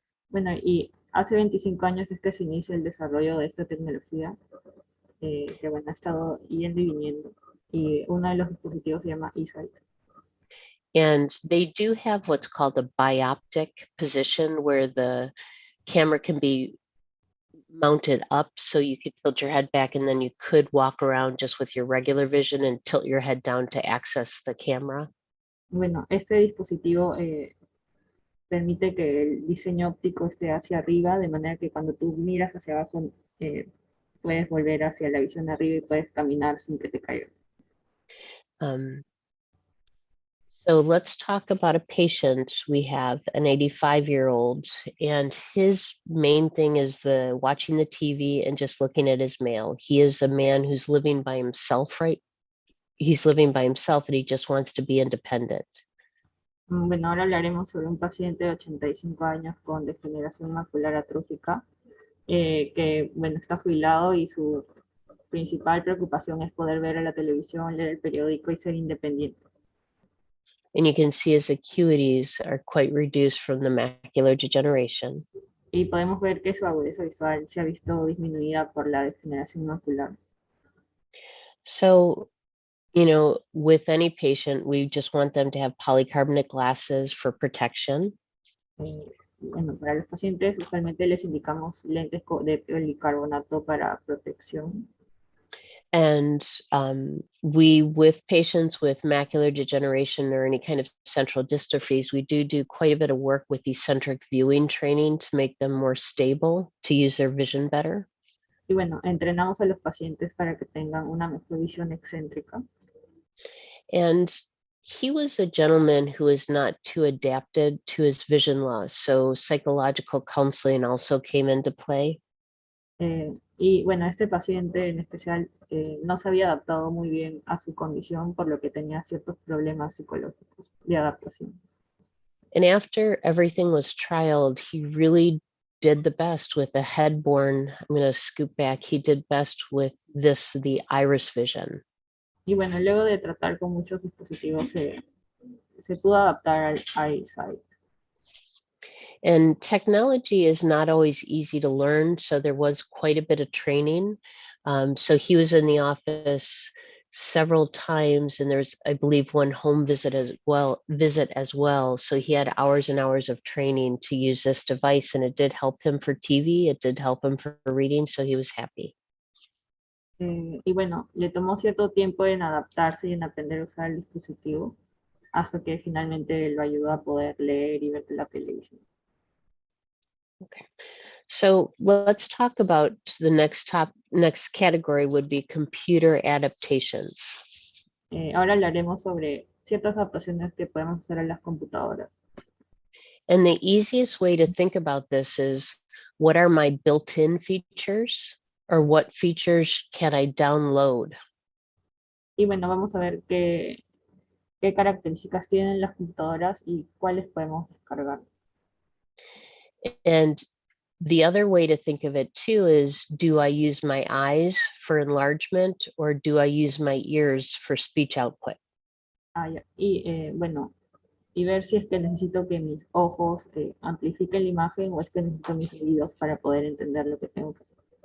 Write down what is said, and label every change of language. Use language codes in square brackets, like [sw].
[es] Bueno, y hace 25 años es que se inicia el desarrollo de esta tecnología, que bueno, ha estado yendo y viniendo. Y uno de los dispositivos se llama eSight. [en] And they do have what's called a bioptic position where the camera can be mounted up so you could tilt your head back and then you could walk around just with your regular vision and tilt your head down to access the camera. [es] Bueno, este dispositivo permite que el diseño óptico esté hacia arriba, de manera que cuando tú miras hacia abajo, puedes volver hacia la visión de arriba y puedes caminar sin que te caiga. [en] So let's talk about a patient. We have an 85-year-old, and his main thing is the watching the TV and just looking at his mail. He is a man who's living by himself, right? He's living by himself and he just wants to be independent. [es] Bueno, ahora hablaremos sobre un paciente de 85 años con degeneración macular atrófica, que bueno, está jubilado y su principal preocupación es poder ver a la televisión, leer el periódico y ser independiente. [en] And you can see his acuities are quite reduced from the macular degeneration. [es] Y podemos ver que su agudeza visual se ha visto disminuida por la degeneración macular. [en] So, with any patient, we just want them to have polycarbonate glasses for protection. [es] Bueno, para los pacientes usualmente les indicamos lentes de policarbonato para protección. [en] And with patients with macular degeneration or any kind of central dystrophies, we do quite a bit of work with eccentric viewing training to make them more stable, to use their vision better. [es] Y bueno, entrenamos a los pacientes para que tengan una mejor visión excéntrica. [en] And he was a gentleman who is not too adapted to his vision loss, so psychological counseling also came into play. [es] Y bueno, este paciente en especial no se había adaptado muy bien a su condición, por lo que tenía ciertos problemas psicológicos de adaptación. [en] And after everything was trialed, he really did the best with the head-borne. I'm going to scoop back. He did best with the iris vision. [es] Y bueno, luego de tratar con muchos dispositivos, se pudo adaptar al eyesight. [en] And technology is not always easy to learn, so there was quite a bit of training. So he was in the office several times, and there's, I believe, one home visit as well. So he had hours and hours of training to use this device, and it did help him for TV. It did help him for reading, so he was happy. [es] Y bueno, le tomó cierto tiempo en adaptarse y en aprender a usar el dispositivo, hasta que finalmente lo ayudó a poder leer y ver la televisión. [en] Okay, so let's talk about the next category would be computer adaptations. [es] Ahora hablaremos sobre ciertas adaptaciones que podemos hacer a las computadoras. [en] And the easiest way to think about this is, what are my built-in features, or what features can I download? [es] Y bueno, vamos a ver qué características tienen las computadoras y cuáles podemos descargar. [en] And the other way to think of it too is, do I use my eyes for enlargement or do I use my ears for speech output? [es] Ya. Y bueno, y ver si es que necesito que mis ojos amplifiquen la imagen o es que necesito mis oídos para poder entender lo que tengo que hacer.